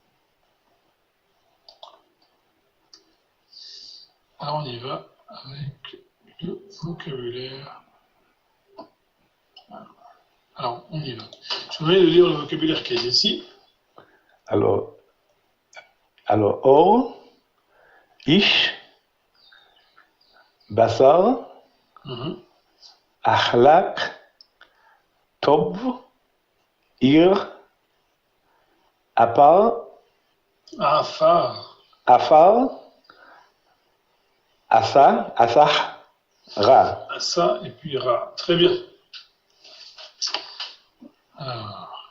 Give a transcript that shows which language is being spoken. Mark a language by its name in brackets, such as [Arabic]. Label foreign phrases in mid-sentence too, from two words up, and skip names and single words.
[French] Alors, on y va avec le vocabulaire. Alors, on y va. Je vous demande de lire le vocabulaire qui est ici. Alors, or, [Hebrew] איש, בשר, אחלק, טוב, עיר, עפר, Afar. עפר, עשה, עשה, רע. [French] Asa et puis Ra. Très bien. Alors.